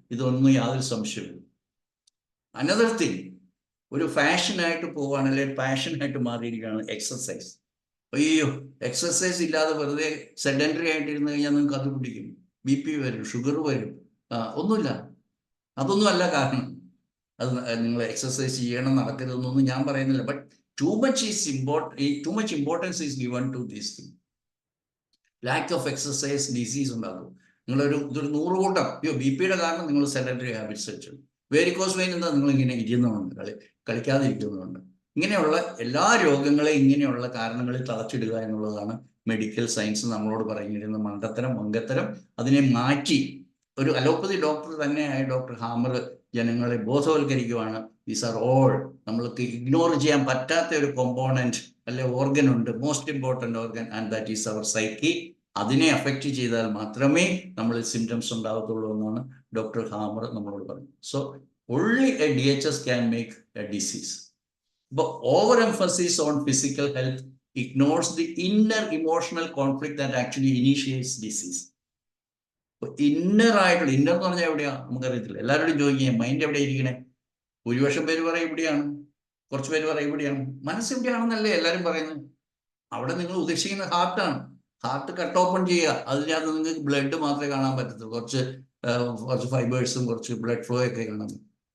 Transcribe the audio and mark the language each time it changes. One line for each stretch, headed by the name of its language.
Malayalam: ഇതൊന്നും യാതൊരു സംശയമില്ല. അനദർ തിങ്, ഒരു ഫാഷനായിട്ട് പോവുകയാണെങ്കിൽ പാഷനായിട്ട് മാറിയിരിക്കുകയാണ് എക്സസൈസ്. അയ്യോ, എക്സസൈസ് ഇല്ലാതെ വെറുതെ സെഡൻറ്ററി ആയിട്ടിരുന്ന് കഴിഞ്ഞാൽ നിങ്ങൾക്ക് അത് പിടിക്കും, BP വരും, ഷുഗർ വരും. ഒന്നുമില്ല, അതൊന്നും അല്ല കാരണം. അത് നിങ്ങൾ എക്സസൈസ് ചെയ്യണം, നടക്കരുതെന്നൊന്നും ഞാൻ പറയുന്നില്ല.
English: But too much importance is given to these things. Lack of exercise disease
Malayalam: ഉണ്ടാകും. നിങ്ങളൊരു 100 കൂട്ടം, അയ്യോ BP-യുടെ കാരണം നിങ്ങൾ സെഡൻറ്ററി ഹാബിറ്റ്സ് വെച്ചു. വേരിക്കോസ് വെയിൻ എന്താ, നിങ്ങൾ ഇങ്ങനെ ഇരിക്കുന്നുണ്ട്, കളിക്കാതെ ഇരിക്കുന്നുണ്ട്. ഇങ്ങനെയുള്ള എല്ലാ രോഗങ്ങളെയും ഇങ്ങനെയുള്ള കാരണങ്ങളിൽ തളച്ചിടുക എന്നുള്ളതാണ് മെഡിക്കൽ സയൻസ് നമ്മളോട് പറഞ്ഞിരുന്ന മണ്ടത്തരം. അതിനെ മാറ്റി ഒരു അലോപ്പതി ഡോക്ടർ തന്നെയായ ഡോക്ടർ ഹാമർ ജനങ്ങളെ ബോധവൽക്കരിക്കുവാണ്.
English: these are all
Malayalam: നമ്മൾക്ക് ഇഗ്നോർ ചെയ്യാൻ പറ്റാത്ത ഒരു കോമ്പോണന്റ് അല്ലെ
English: Organ ഉണ്ട്, most important organ, and that is our psyche.
Malayalam: അതിനെ അഫക്റ്റ് ചെയ്താൽ മാത്രമേ നമ്മളിൽ സിംറ്റംസ് ഉണ്ടാകത്തുള്ളൂ എന്നാണ് ഡോക്ടർ ഹാമർ നമ്മളോട് പറഞ്ഞത്.
English: So only a DHS can make a disease. But overemphasis on physical health ignores the inner emotional conflict that actually initiates disease.
Malayalam: Inner എന്ന് പറഞ്ഞാൽ എവിടെയാ നമുക്കറിയത്തില്ല. എല്ലാവരോടും ചോദിക്കുക മൈൻഡ് എവിടെ ഇരിക്കണേ? ഭൂരിപക്ഷം പേര് പറയും ഇവിടെയാണ്, കുറച്ച് പേര് പറയും ഇവിടെയാണ്. മനസ്സ് എവിടെയാണെന്നല്ലേ എല്ലാവരും പറയുന്നത്. അവിടെ നിങ്ങൾ ഉദ്ദേശിക്കുന്ന ഹാർട്ടാണ്. ഹാർട്ട് കട്ട് ഓപ്പൺ ചെയ്യുക, അതിനകത്ത് നിങ്ങൾക്ക് ബ്ലഡ് മാത്രമേ കാണാൻ പറ്റത്തുള്ളൂ, കുറച്ച് ഫൈബേഴ്സും കുറച്ച് ബ്ലഡ് ഫ്ലോ ഒക്കെ കാണാൻ പറ്റും.